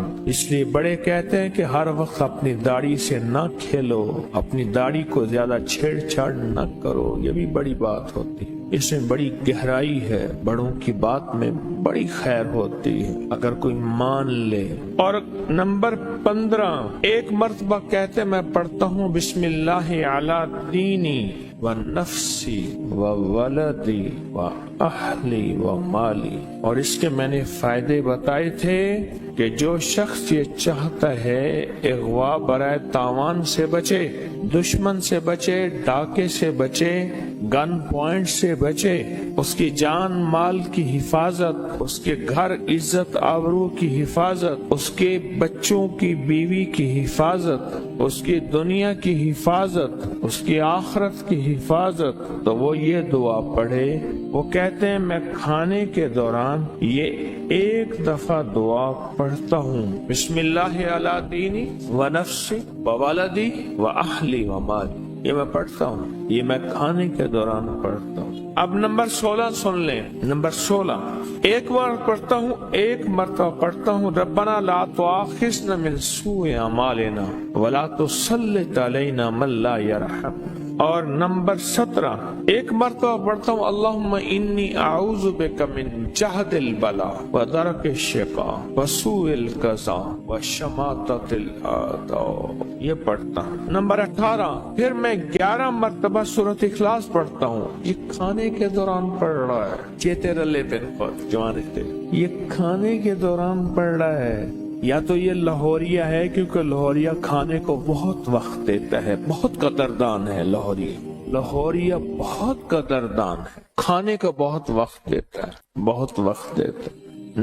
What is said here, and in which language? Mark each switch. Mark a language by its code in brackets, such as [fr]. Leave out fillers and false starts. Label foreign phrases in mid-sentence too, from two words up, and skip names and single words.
[ur] اس لیے بڑے کہتے ہیں کہ ہر وقت اپنی داڑھی سے نہ کھیلو، اپنی داڑھی کو زیادہ چھیڑ چھاڑ نہ کرو. یہ بھی بڑی بات ہوتی ہے، اس میں بڑی گہرائی ہے، بڑوں کی بات میں بڑی خیر ہوتی ہے اگر کوئی مان لے. اور نمبر 15، 1 مرتبہ کہتے میں پڑھتا ہوں [ar] بسم اللہ علی دینی و نفسي و ولدي و أهلي و مالي. [ur] اور اس کے میں نے فائدے بتائے تھے کہ جو شخص یہ چاہتا ہے اغوا برائے تاوان سے بچے، دشمن سے بچے، ڈاکے سے بچے، گن پوائنٹ سے بچے، اس کی جان مال کی حفاظت، اس کے گھر عزت آبرو کی حفاظت، اس کے بچوں کی بیوی کی حفاظت، اس کی دنیا کی حفاظت، اس کی آخرت کی حفاظت، تو وہ یہ دعا پڑھے. وہ کہتے ہیں میں کھانے کے دوران یہ ایک دفعہ دعا پڑھتا ہوں, [ar] بسم الله على ديني و نفسي و ولدي و أهلي و مالي. [ur] یہ میں پڑھتا ہوں، یہ میں کھانے کے دوران پڑھتا ہوں. اب نمبر 16 سن لیں۔ نمبر 16 ایک بار پڑھتا ہوں، ایک مرتبہ پڑھتا ہوں, [ar] ربنا لا تؤاخذنا من سوء أعمالنا ولا تسلط علينا من لا يرحم. [ur] اور نمبر 17 ایک مرتبہ پڑھتا ہوں, [ar] اللهم إني أعوذ بك من جهد البلاء و درك الشقاء و سوء القضاء و شماتة الأعداء. [ur] یہ پڑھتا ہوں. نمبر 18 پھر میں 11 مرتبہ سورت اخلاص پڑھتا ہوں. یہ کھانے کے دوران پڑھ رہا ہے، چیتے رلے بن جوان تھے، یہ کھانے کے دوران پڑھ رہا ہے. یا تو یہ لاہوریا ہے، کیونکہ لاہوریا کھانے کو بہت وقت دیتا ہے، بہت قدردان ہے لاہوریا بہت قدردان ہے، کھانے کو بہت وقت دیتا ہے، بہت وقت دیتا ہے.